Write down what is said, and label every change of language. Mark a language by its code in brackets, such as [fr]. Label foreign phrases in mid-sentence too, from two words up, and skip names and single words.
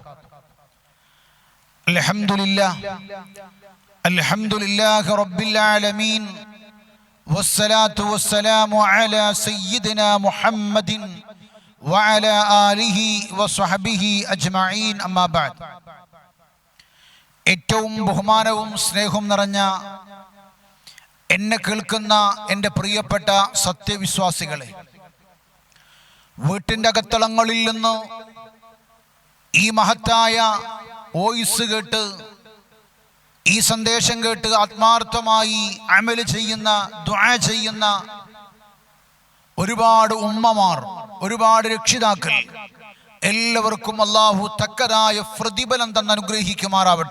[ar] الحمد لله رب العالمين والصلاة والسلام على سيدنا محمد وعلى آله وصحبه أجمعين أما بعد. [ml] ഏറ്റവും ബഹുമാനവും സ്നേഹവും നിറഞ്ഞ എന്നെ കേൾക്കുന്ന എൻ്റെ പ്രിയപ്പെട്ട സത്യവിശ്വാസികളെ, വീട്ടിൻ്റെ അകത്തളങ്ങളിൽ നിന്ന് ഈ മഹത്തായ വോയിസ് കേട്ട്, ഈ സന്ദേശം കേട്ട് ആത്മാർത്ഥമായി അമല് ചെയ്യുന്ന, ദുആ ചെയ്യുന്ന ഒരുപാട് ഉമ്മമാർ, ഒരുപാട് രക്ഷിതാക്കൾ, എല്ലാവർക്കും അല്ലാഹു തക്കതായ പ്രതിഫലം തന്ന് അനുഗ്രഹിക്കുമാറാവട്ടെ.